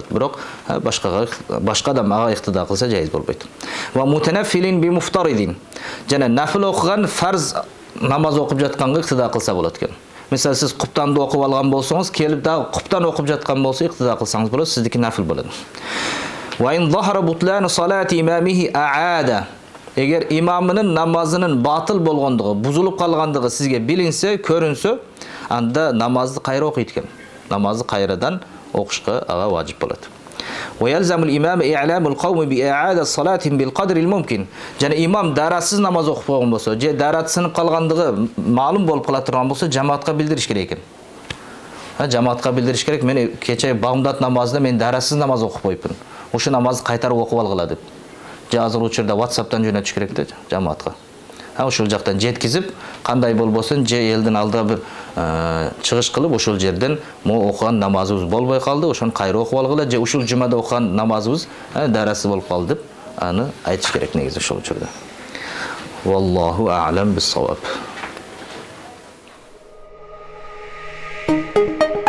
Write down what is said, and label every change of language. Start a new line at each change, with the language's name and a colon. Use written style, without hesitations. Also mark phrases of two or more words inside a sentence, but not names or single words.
Kyrgyz: Бирок башка адам ага иктида кылса жайыз болбойт.
Arabic: ومتنفل بمفترض.
Kyrgyz: Жана нафил окуган, фарз намаз окуп жатканга иктида кылса болот экен. Мисалы сиз куптанды окуп алган болсоңуз, келип дагы куптан окуп жаткан болсо иктида кылсаңыз болот, сиздики нафил болот.
Arabic: وإن ظهر بطلان صلاة إمامه أعاد.
Kyrgyz: Эгер имамынын намазынын батыл болгондугу, бузулуп калгандыгы сизге билинсе, көрүнсө, анда намазды кайра окуйт экен. Намазды кайрадан окушка ага важип болот.
Arabic: ويلزم الإمام إعلام القوم بإعادة صلاة بالقدر الممكن.
Kyrgyz: Жана имам даратсыз намаз окуп койгон болсо, же дарат сынып калгандыгы маалым болуп кала турган болсо, жамаатка билдириш керек экен. Жамаатка билдириш керек, мен кече багымдат намазында мен даратсыз намаз окуп койпун. Ошо намазды кайтарып окуп алгыла деп. Же азыр учурда WhatsApp'тан жөнөтүш керек да жамаатка. Ошол жактан жеткизип, кандай болбосун, же элдин алдыга бир чыгыш кылып, ошол жерден мо окуган намазыбыз болбой калды, ошону кайра окуп алгыла, же ушул жумада окуган намазыбыз дарасыз болуп калды деп аны айтыш керек негизи ошол учурда.
Arabic: والله أعلم بالصواب.